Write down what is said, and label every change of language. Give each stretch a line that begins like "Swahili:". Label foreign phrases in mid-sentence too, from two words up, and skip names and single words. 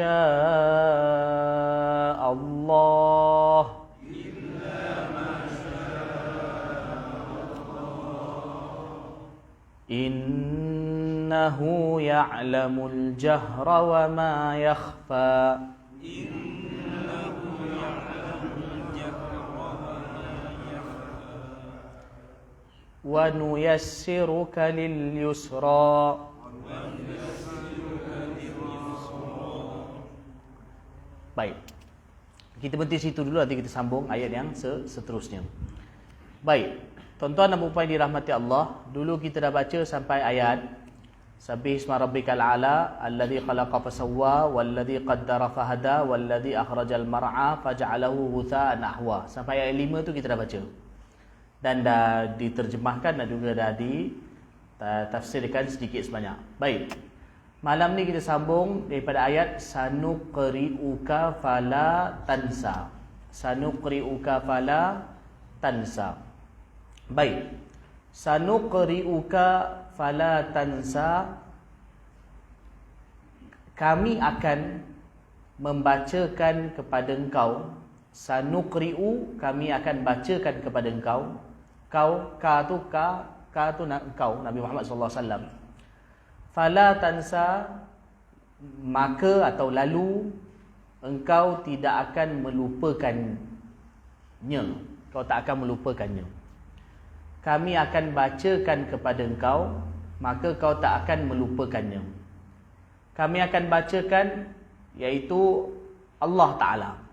Arabic: شاء الله إنه يعلم الجهر وما يخفى ونيسرك لليسرى.
Malay: Baik, kita berhenti situ dulu, nanti kita sambung ayat yang seterusnya. Baik, tuan-tuan dan puan yang dirahmati Allah, dulu kita dah baca sampai ayat
Arabic: سبح اسم ربك الأعلى الذي خلق فسوى والذي قدر فهدى والذي أخرج المرعى فجعله غثاء أحوى.
Malay: Sampai ayat 5 tu kita dah baca. Dan dah diterjemahkan dan juga dah ditafsirkan sedikit sebanyak. Baik. Malam ni kita sambung daripada ayat
Arabic: سنقرئك فلا تنسى. سنقرئك فلا تنسى. Baik. سنقرئك فلا تنسى.
Malay: Kami akan membacakan kepada engkau. Sanuqri'u, kami akan bacakan kepada engkau. Ka tu engkau, Nabi Muhammad
Arabic: صلى الله عليه وسلم. فلا تنسى,
Malay: maka atau lalu engkau tidak akan melupakannya. Kau tak akan melupakannya. Kami akan bacakan kepada engkau, maka kau tak akan melupakannya. Kami akan bacakan, iaitu Allah Ta'ala.